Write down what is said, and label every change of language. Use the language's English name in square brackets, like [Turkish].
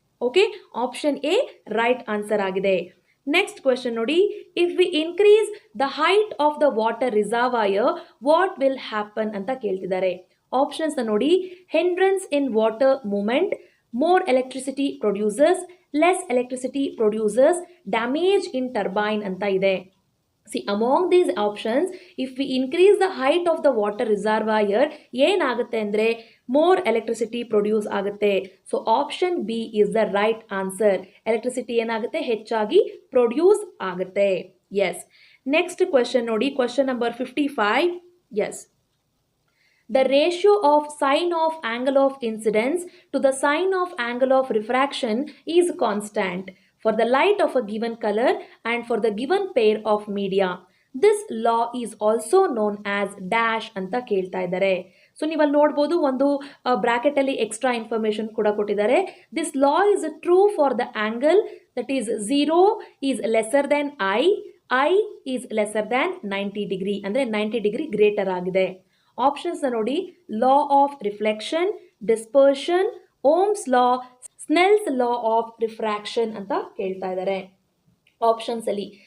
[English] Okay, option A right answer ಆಗಿದೆ. Next question ನೋಡಿ, if we increase the height of the water reservoir, what will happen [Kannada] ಅಂತ ಕೇಳ್ತಿದ್ದಾರೆ. [English] Options ನೋಡಿ, hindrance in water movement, more electricity producers, less electricity producers, damage in turbine ಅಂತ ಇದೆ. See, among these options, if we increase the height of the water reservoir, [Kannada] ಏನಾಗುತ್ತೆ ಅಂದರೆ [English] more electricity produce ಆಗುತ್ತೆ. So option B is the right answer. [Kannada] Electricity ಏನಾಗುತ್ತೆ, ಹೆಚ್ಚಾಗಿ produce ಆಗುತ್ತೆ. [English] Yes, next question ನೋಡಿ, question number 55. Yes, the ratio of sine of angle of incidence to the sine of angle of refraction is constant for the light of a given color and for the given pair of media. This law is also known as dash [Kannada] ಅಂತ ಕೇಳ್ತಾ ಇದ್ದಾರೆ. So ನೀವು ಅಲ್ಲಿ ನೋಡ್ಬೋದು, ಒಂದು ಬ್ರಾಕೆಟಲ್ಲಿ extra information ಕೂಡ ಕೊಟ್ಟಿದ್ದಾರೆ. [English] this law is true for the angle that is 0 is lesser than i is lesser than 90 degree, [Kannada] ಅಂದರೆ 90 ಡಿಗ್ರಿ ಗ್ರೇಟರ್ ಆಗಿದೆ. [English] ಆಪ್ಷನ್ಸ್ನ ನೋಡಿ, law of reflection, dispersion, Ohm's law, Snell's law of refraction [Kannada] ಅಂತ ಕೇಳ್ತಾ ಇದ್ದಾರೆ ಆಪ್ಷನ್ಸ್ ಅಲ್ಲಿ.